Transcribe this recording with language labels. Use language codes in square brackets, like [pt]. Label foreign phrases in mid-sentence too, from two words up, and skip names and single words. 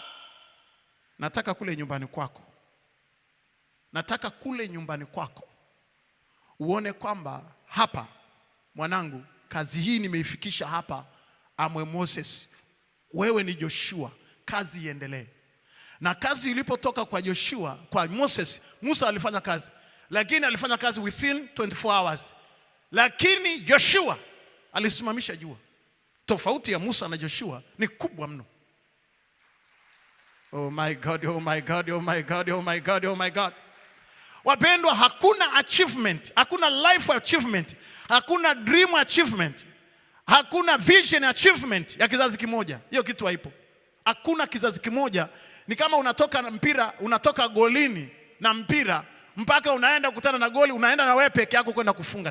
[sw] Nataka kule nyumbani kwako. Nataka kule nyumbani kwako uone kwamba hapa, mwanangu, kazi hii nimeifikisha hapa. Amwe Moses, wewe ni Joshua, kazi iendelee. Na kazi ilipotoka kwa Joshua, kwa Moses, Musa alifanya kazi, lakini alifanya kazi [en] within 24 hours. [sw] Lakini Joshua alisimamisha jua. Tofauti ya Musa na Joshua ni kubwa mno. [en] Oh my God, oh my God, oh my God, oh my God, oh my God. [sw] Wapendwa, hakuna achievement, hakuna [en] life achievement, [sw] hakuna [en] dream achievement, [sw] hakuna [en] vision achievement [sw] ya kizazi kimoja. Hiyo kitu haipo. Hakuna kizazi kimoja. Ni kama unatoka na mpira, unatoka golini na mpira mpaka unaenda kukutana na goli, unaenda na wewe peke yako kwenda kufunga.